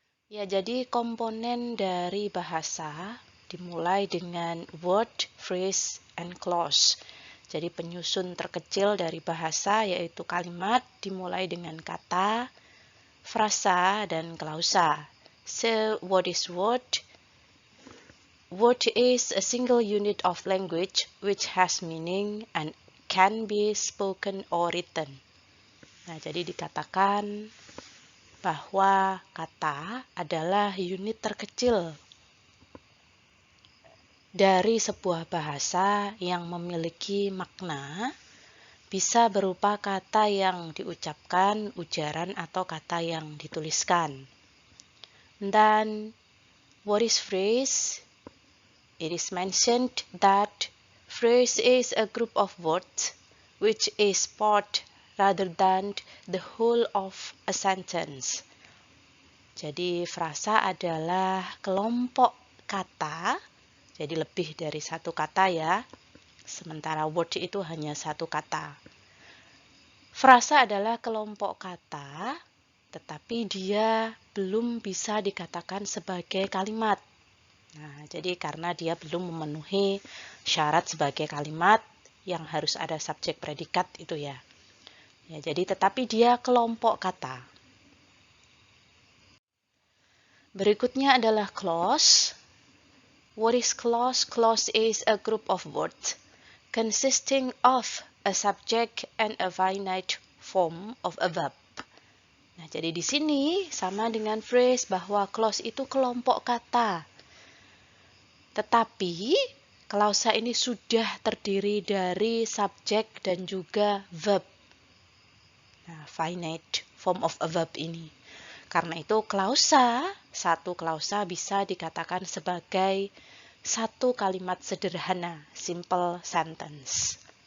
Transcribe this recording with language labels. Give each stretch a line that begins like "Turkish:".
Indonesian: Ya, jadi komponen dari bahasa dimulai dengan
English: word, phrase, and clause.
Indonesian: Jadi penyusun terkecil dari bahasa yaitu kalimat dimulai dengan kata, frasa, dan klausa.
English: So, what is word? Word is a single unit of language which has meaning and can be spoken or written.
Indonesian: Nah, jadi dikatakan bahwa kata adalah unit terkecil dari sebuah bahasa yang memiliki makna, bisa berupa kata yang diucapkan, ujaran, atau kata yang dituliskan.
English: Dan what is phrase? It is mentioned that phrase is a group of words which is part rather than the whole of a sentence.
Indonesian: Jadi frasa adalah kelompok kata, jadi lebih dari satu kata ya, sementara word itu hanya satu kata. Frasa adalah kelompok kata, tetapi dia belum bisa dikatakan sebagai kalimat. Nah, jadi karena dia belum memenuhi syarat sebagai kalimat yang harus ada subjek predikat itu ya. Ya, jadi tetapi dia kelompok kata. Berikutnya adalah clause.
English: What is clause? Clause is a group of words consisting of a subject and a finite form of a verb.
Indonesian: Nah, jadi di sini sama dengan phrase bahwa clause itu kelompok kata. Tetapi klausa ini sudah terdiri dari subjek dan juga verb. Nah,
English: finite form of a verb
Indonesian: ini. Karena itu satu klausa bisa dikatakan sebagai satu kalimat sederhana, simple sentence.